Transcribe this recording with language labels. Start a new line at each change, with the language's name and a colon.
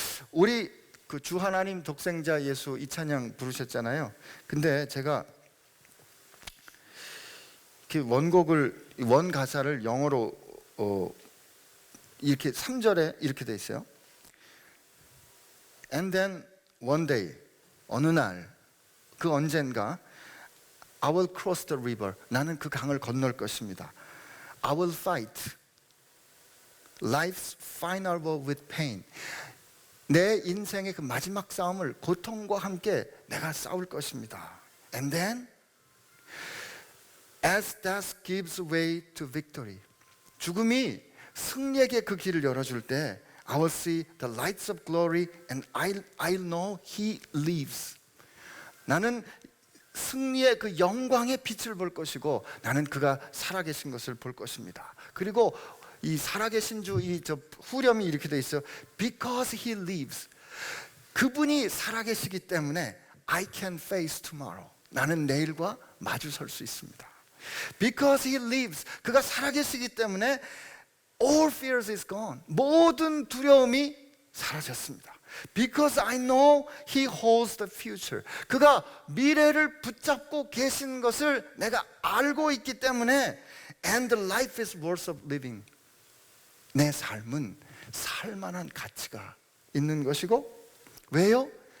Korean: 우리 그 주 하나님 독생자 예수 이 찬양 부르셨잖아요. 근데 제가 그 원 가사를 영어로 이렇게 3절에 이렇게 돼 있어요.
English: And then one day,
Korean: 어느 날, 그 언젠가
English: I will cross the river.
Korean: 나는 그 강을 건널 것입니다.
English: I will fight life's final war with pain.
Korean: 내 인생의 그 마지막 싸움을 고통과 함께 내가 싸울 것입니다.
English: And then as death gives way to victory.
Korean: 죽음이 승리에게 그 길을 열어줄 때
English: I will see the lights of glory and I'll know He lives.
Korean: 나는 승리의 그 영광의 빛을 볼 것이고 나는 그가 살아계신 것을 볼 것입니다. 그리고 이 살아계신 주 이 저 후렴이 이렇게 돼 있어요.
English: Because He lives.
Korean: 그분이 살아계시기 때문에
English: I can face tomorrow.
Korean: 나는 내일과 마주설 수 있습니다.
English: Because He lives.
Korean: 그가 살아계시기 때문에
English: all fears is gone.
Korean: 모든 두려움이 사라졌습니다.
English: Because I know He holds the future.
Korean: 그가 미래를 붙잡고 계신 것을 내가 알고 있기 때문에
English: and the life is worth of living.
Korean: 내 삶은 살만한 가치가 있는 것이고 왜요?